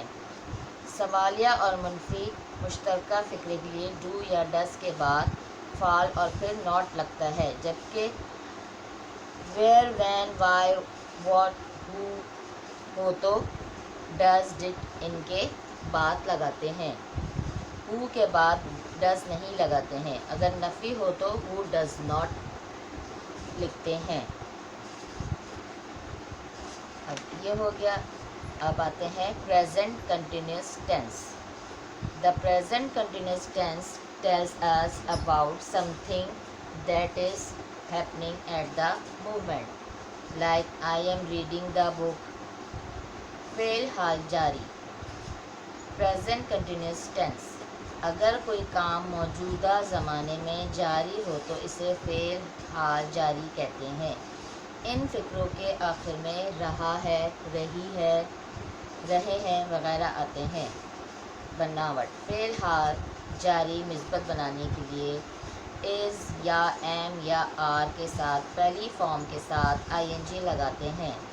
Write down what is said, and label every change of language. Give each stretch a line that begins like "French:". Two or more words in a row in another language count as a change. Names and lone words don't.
Urdu: سوالیہ اور منفی مشترکہ فقرے کے لیے ڈو یا ڈز کے بعد فعل اور پھر ناٹ لگتا ہے، جبکہ
English: where, when, why, what, who
Urdu: ہو تو
English: does, did
Urdu: ان کے بعد لگاتے ہیں. ہو کے بعد ڈز نہیں لگاتے ہیں. اگر نفی ہو تو
English: who does not
Urdu: لکھتے ہیں. اب یہ ہو گیا. اب آتے ہیں
English: present continuous tense. The present continuous tense tells us about something that is happening at the moment. Like I am reading the book.
Urdu: فعل حال جاری.
English: Present continuous tense.
Urdu: اگر کوئی کام موجودہ زمانے میں جاری ہو تو اسے فعل حال جاری کہتے ہیں. ان فقروں کے آخر میں رہا ہے، رہی ہے، رہے ہیں وغیرہ آتے ہیں. بناوٹ. فعل حال جاری مثبت بنانے کے لیے از یا ایم یا آر کے ساتھ پہلی فارم کے ساتھ
English: I N G
Urdu: لگاتے ہیں.